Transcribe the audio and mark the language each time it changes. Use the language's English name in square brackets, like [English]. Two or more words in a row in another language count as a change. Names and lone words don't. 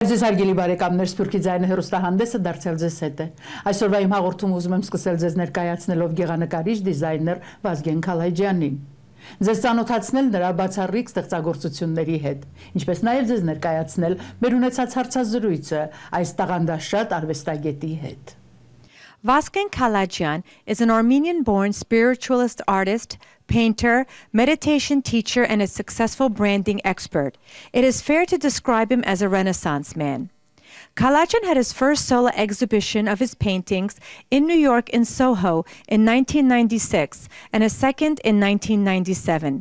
[Armenian] Այսօր հարգելի բարեկամներ, Սփյուռքի ձայնը հեռուստահանդեսը դարձել ձեզ հետ է։ Այսօրվա իմ հաղորդումը ուզում եմ սկսել ձեզ ներկայացնելով գեղանկարիչ դիզայներ Վազգեն Քալայջյանին։ Ձեզ ծանոթացնել նրա բացառիկ ստեղծագործությունների հետ, ինչպես նաև ձեզ ներկայացնել մեր ունեցած հարցազրույցը այս տաղանդաշատ արվեստագետի հետ։ [English] Vazgen Kalayjian is an Armenian-born spiritualist artist, painter, meditation teacher, and a successful branding expert. It is fair to describe him as a Renaissance man. Kalayjian had his first solo exhibition of his paintings in New York in Soho in 1996 and a second in 1997.